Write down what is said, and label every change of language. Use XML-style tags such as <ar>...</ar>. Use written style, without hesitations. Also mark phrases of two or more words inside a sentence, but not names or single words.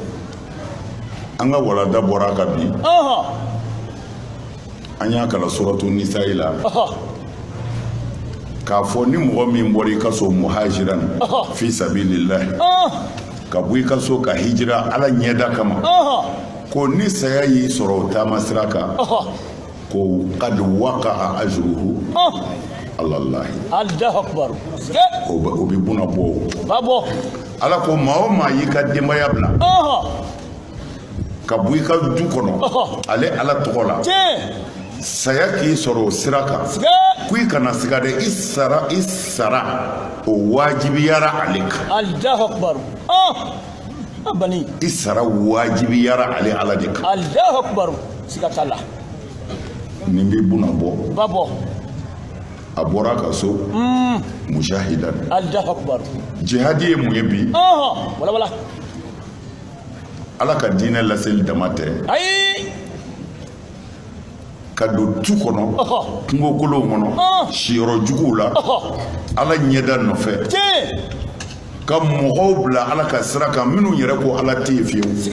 <bm>an ka walanda bɔra ka bi an y'a kalan suratu nisa'i la k'a fɔ ni mɔgɔ min bɔra i ka so</bm> <ar>مهاجرا في سبيل الله</ar> <bm>ka bɔ i ka so ka hijira ala ɲɛda kama ko ni saya y'i sɔrɔ o taama sira kan ko</bm> <ar>قد وقع أجره على الله Allah akbar</ar> <bm>o bɛ buna bɔ babo ala ko maa o maa y'i ka denbaya bila ka bɔ i ka du kɔnɔ ale ala tɔgɔ la saya k'i sɔrɔ o sira kan ko i kana siga dɛ i sara o wajibiyara ale kan</bm> <ar>Allah akbar bani</ar> <bm>i sara wajibiyara ale ala de kan</bm> <ar>Allah akbar sigatala</ar> <bm>nin bɛ buna bɔ babo a bɔra ka so mujahidan</bm> <ar>Allah akbar</ar> <bm>jihadi ye mun ye bi</bm> <ar>wala wala</ar> <bm>ala ka diinɛ laseli dama tɛ ayi ka don tu kɔnɔ kungo kolonw kɔnɔ siyɔrɔ juguw la ala ɲɛda nɔfɛ ka mɔgɔw bila ala ka sira kan minnu yɛrɛ ko ala tɛ yen fiyewu</bm>